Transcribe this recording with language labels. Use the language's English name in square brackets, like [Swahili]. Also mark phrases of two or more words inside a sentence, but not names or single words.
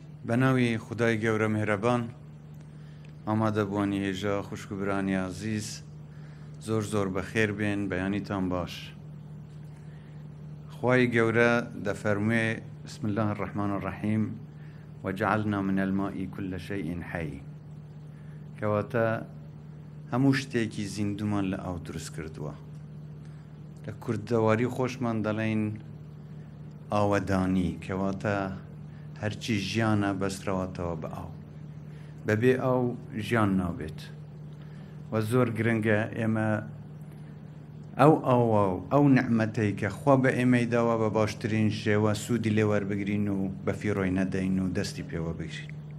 [Central Kurdish] بناوی خدای گەورە مهرەبان ئامادە بوونی هێژا خوشکبرانی عزیز زۆر بەخێر بێن بەیانیتان باش. خوای گەورە دەفەرموێ [Arabic] بسم الله الرحمن الرحیم وجعلنا من الماء كل شيء حي [Central Kurdish] کەواتە هەموو شتێکی زیندومان لە ئاو دروست کردووە. لە کوردەواری خۆشمان دەڵێن ئاوەدانی کەواتە هەرچی ژیانە بەسترەوەتەوە بە ئاو. بەبێ ئاو ژیان نابێت و زۆر گرنگە ئێمە ئەو نعمەتەی کە خوا بە ئێمەی داوە بە باشترین شێوە سوودی لێ وەربگرین و بە فیڕۆی نەدەین و دەستی پێوە بگرین.